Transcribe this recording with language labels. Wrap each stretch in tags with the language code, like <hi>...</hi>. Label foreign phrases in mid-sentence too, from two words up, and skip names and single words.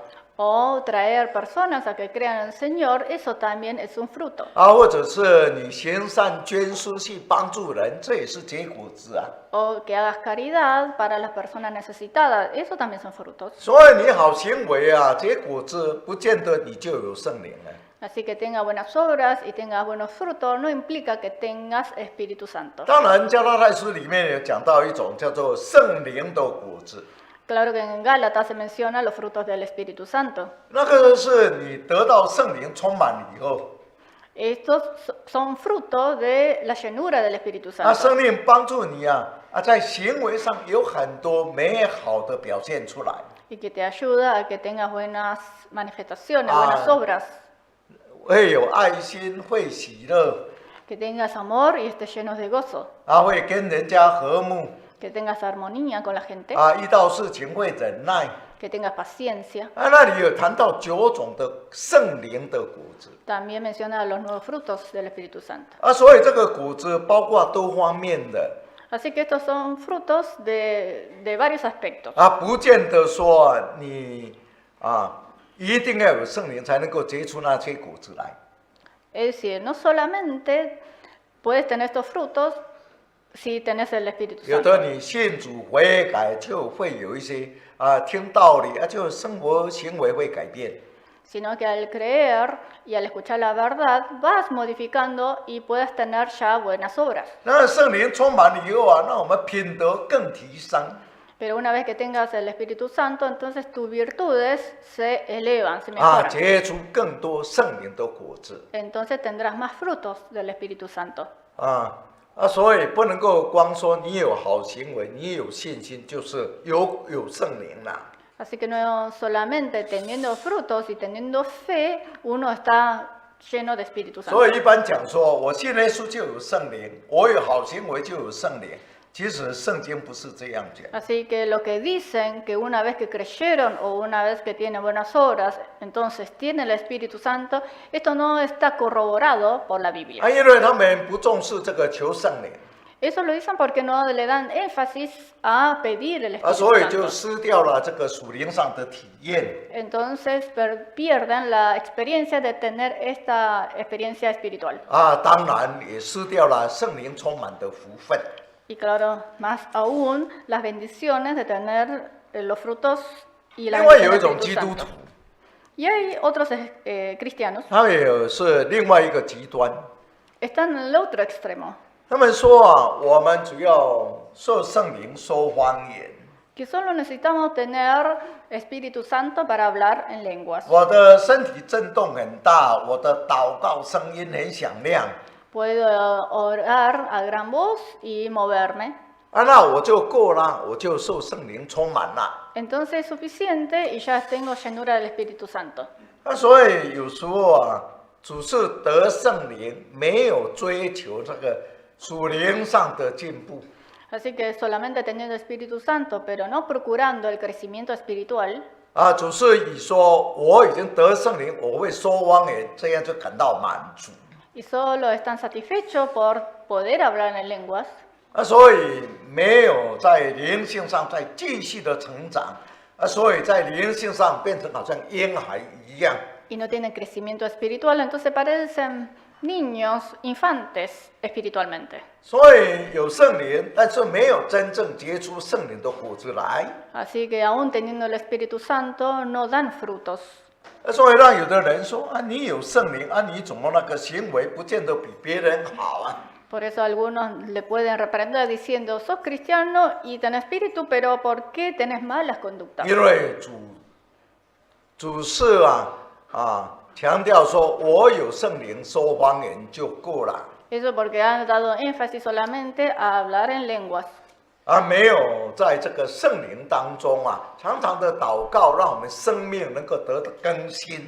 <es>O traer personas a que crean en el Señor, eso también es un fruto.</es> <zh>啊，或者是你行善捐施去帮助人，这也是结果子啊。</zh> <es>O que hagas caridad para las personas necesitadas, eso también son frutos.</es> <zh>所以你好行为啊，结果子不见得你就有圣灵了。</zh> <es>Así que tenga buenas obras y tengas buenos frutos no implica que tengas Espíritu Santo.</es> <zh>当然，加拉太书里面有讲到一种叫做圣灵的果子，</zh> <es>Claro que en Gálatas se menciona los frutos del Espíritu Santo.</es> <zh>那个是你得到圣灵充满以后，</zh> <es>Estos son frutos de la llenura del Espíritu</es> <zh>那</zh> <es>Santo.</es> <zh>圣灵帮助你啊，在行为上有很多美好的表现出来。</zh> <es>Y que te ayuda a que tengas buenas manifestaciones, Ah. buenas obras.</es> <zh>会有爱心，会喜乐，</zh> <es>Que tengas amor y estés llenos de gozo.</es> <zh>会跟人家和睦，</zh> <es>Que tengas armonía con la gente.</es> <zh>遇到事情会忍耐。</zh> <es>Que tengas paciencia.</es> <zh>那里有谈到9种的圣灵的果子，</zh> <es>También menciona los nuevos frutos del Espíritu Santo.</es> <zh>所以这个果子包括多方面的，</zh> <es>Así que estos son frutos de varios aspectos.</es> <zh>不见得说你一定要有圣灵才能够结出那些果子来。</zh> <es>Es decir, no solamente puedes tener estos frutos si tenés el Espíritu</es> <zh>有</zh> <es>Santo.</es> <zh>的你信主悔改，就会有一些听道理，就生活行为会改变。</zh> <es>Sino que al creer y al escuchar la verdad vas modificando y puedes tener ya buenas obras.</es> <zh>那圣灵充满了以后那我们品德更提升。</zh> <es>Pero una vez que tengas el Espíritu Santo, entonces tus virtudes se elevan, se mejoran.</es> <zh>结出更多圣灵的果子。</zh> <es>Entonces tendrás más frutos del Espíritu Santo.</es> <zh>所以不能够光说你有好行为，你有信心，就是有圣灵啦。</zh> <es>Así que no solamente teniendo frutos y teniendo fe, uno está lleno de Espíritu Santo.</es> <zh>所以一般讲说，我信耶稣就有圣灵，我有好行为就有圣灵。其实圣经不是这样讲。</zh> <es>Así que lo que dicen que una vez que creyeron o una vez que tienen buenas obras, entonces tienen el Espíritu Santo, esto no está corroborado por la Biblia.</es> <zh>因为他们不重视这个求圣灵，</zh> <es>Eso lo dicen porque no le dan énfasis a pedir el Espíritu</es> <zh>所以就</zh> <es>Santo.</es> <zh>失掉了这个属灵上的体验。</zh> <es>Entonces pierden la experiencia de tener esta experiencia espiritual.</es> <zh>当然也失掉了圣灵充满的福分。</zh> <es>Y claro, más aún las bendiciones de tener los frutos y la</es> <zh>另外有</zh> <es>bendición</es> <zh>一</zh> <es>del</es> <zh>种</zh> <es>Espíritu</es> <zh>基督</zh> <es>Santo.</es> <zh>徒，</zh> <es>Y hay otros cristianos,</es> <zh>他们也是另外一个极端。</zh> <es>están en el otro extremo,</es> <zh>他们说我们只要受圣灵说方言，</zh> <es>que solo necesitamos tener Espíritu Santo para hablar en lenguas.</es> <zh>我的身体震动很大，我的祷告声音很响亮，</zh> <es>Puedo orar a gran voz y moverme.</es> <zh>那我就够了，我就受圣灵充满了。</zh> <es>Entonces es suficiente y ya tengo llenura del Espíritu Santo.</es> <zh>所以有时候啊，只是得圣灵，没有追求这个属灵上的进步。</zh> <es>Así que solamente teniendo Espíritu Santo, pero no procurando el crecimiento espiritual,</es> <zh>只是以说我已经得圣灵，我会说方言，这样就感到满足。</zh> <es>y solo están satisfechos por poder hablar en lenguas,</es> <zh>所以没有在灵性上再继续的成长，所以在灵性上变成好像婴孩一样。</zh> <es>y no tienen crecimiento espiritual, entonces parecen niños, infantes espiritualmente.</es> <zh>所以有圣灵，但是没有真正结出圣灵的果子来。</zh> <es>Así que aún teniendo el Espíritu Santo, no dan frutos.</es> <zh>所以让有的人说你有圣灵你怎么那个行为不见得比别人好啊？</zh> <es>Por eso algunos le pueden reprender diciendo, sos cristiano y tenés espíritu, pero ¿por qué tenés malas conductas?</es> <zh>因为主是强调说我有圣灵说方言就够了。</zh> <es>Eso porque han dado énfasis solamente a hablar en lenguas.</es> <zh>没有在这个圣灵当中常常的祷告，让我们生命能够得到更新。</zh>